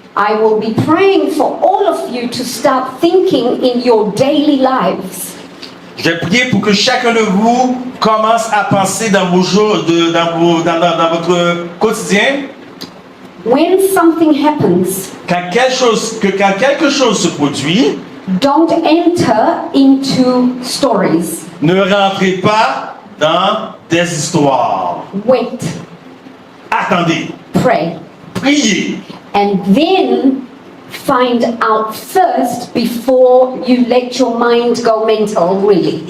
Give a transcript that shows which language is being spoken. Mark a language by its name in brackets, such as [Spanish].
[English] I will be praying for all of you to start thinking in your daily lives. [French] je vais prier pour que chacun de vous commence à penser dans vos jours, dans votre quotidien, [English] When something happens, [French] quand quelque chose se produit, [English] don't enter into stories. [French] ne rentrez pas dans des histoires. [English] Wait, [French] Attendez, [English] pray, [French] priez, [English] and then find out first before you let your mind go mental, really.